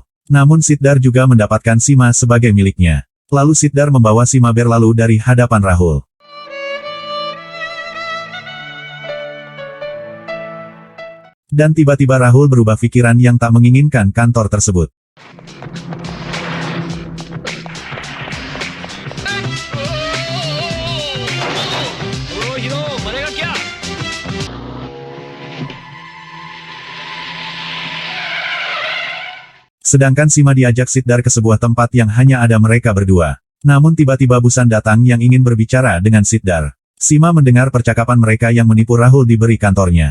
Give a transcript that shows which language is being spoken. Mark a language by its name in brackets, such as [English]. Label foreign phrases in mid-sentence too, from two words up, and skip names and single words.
[Indonesian] Namun Siddhar juga mendapatkan Sima sebagai miliknya. Lalu Siddhar membawa Sima berlalu dari hadapan Rahul. Dan tiba-tiba Rahul berubah pikiran yang tak menginginkan kantor tersebut. [Hindi] हीरो मरेगा क्या? [Indonesian] Sedangkan Sima diajak Siddhar ke sebuah tempat yang hanya ada mereka berdua. Namun tiba-tiba Busan datang yang ingin berbicara dengan Siddhar. Sima mendengar percakapan mereka yang menipu Rahul diberi kantornya.